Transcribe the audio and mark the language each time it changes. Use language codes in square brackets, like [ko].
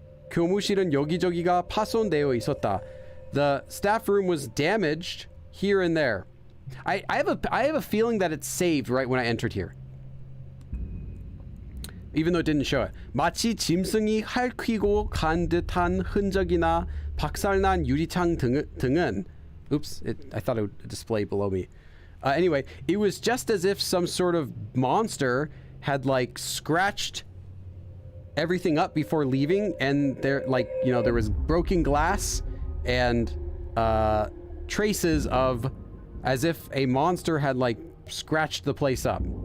[ko] 교무실은 여기저기가 파손되어 있었다. [en] The staff room was damaged here and there. I have a feeling that it's saved right when I entered here. Even though it didn't show it. [ko] 마치 짐승이 핥히고 간 듯한 흔적이나 박살난 유리창 등은 [en] oops, I thought it would display below me. Anyway, it was just as if some sort of monster had like scratched everything up before leaving, and there, like, you know, there was broken glass and traces of as if a monster had like scratched the place up.